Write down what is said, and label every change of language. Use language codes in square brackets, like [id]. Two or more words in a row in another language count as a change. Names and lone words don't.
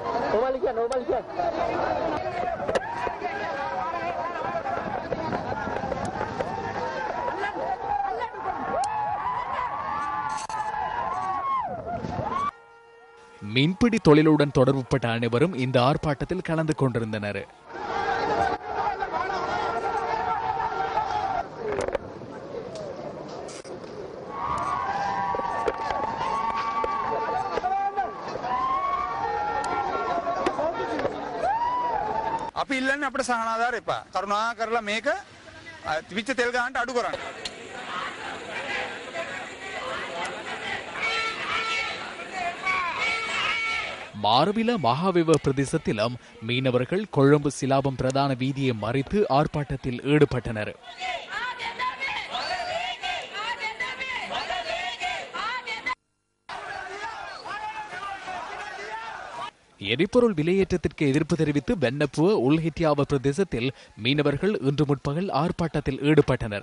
[ta] மீன்பிடி தொழிலுடன் தொடர்புபட்ட அனைவரும் இந்த ஆர்ப்பாட்டத்தில் கலந்து கொண்டிருந்தனர். [si] අපි ඉල්ලන්නේ අපේ සහනාධාර එපා. කරුණා කරලා මේක තිබිච්ච තෙල් ගන්නට අඩු කරන්න. [ta] மாரவில மகாவிவ பிரதேசத்திலும் மீனவர்கள் கொழும்பு சிலாபம் பிரதான வீதியை மறித்து ஆர்ப்பாட்டத்தில் ஈடுபட்டனர். எரிபொருள் விலையேற்றத்திற்கு எதிர்ப்பு தெரிவித்து வென்னப்புவ உள்ஹிட்டியாவ பிரதேசத்தில் மீனவர்கள் இன்று முற்பகல் ஆர்ப்பாட்டத்தில் ஈடுபட்டனர்.